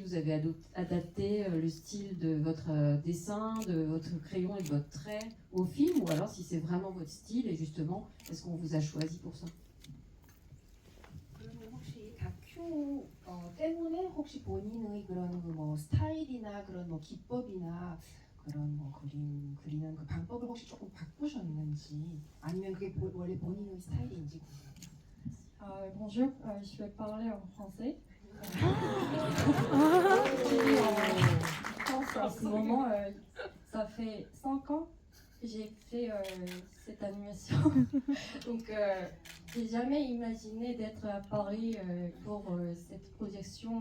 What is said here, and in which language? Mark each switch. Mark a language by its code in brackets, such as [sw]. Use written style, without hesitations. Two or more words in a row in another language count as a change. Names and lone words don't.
[fr] vous avez adapté le style de votre dessin, de votre crayon et de votre trait au film, ou alors si c'est vraiment votre style et justement, est-ce qu'on vous a choisi pour ça? [ko] 그러면 혹시 다큐 때문에 혹시 본인의 그런 뭐 스타일이나 그런 뭐 기법이나 그런 뭐 그림 그리는 그 방법을 혹시 조금 바꾸셨는지 아니면 그게 원래 본인의 스타일인지. [fr] Bonjour, je vais parler en français. En ce moment, ça fait 5 ans que j'ai fait cette animation. Donc, j'ai jamais imaginé d'être à Paris pour cette projection.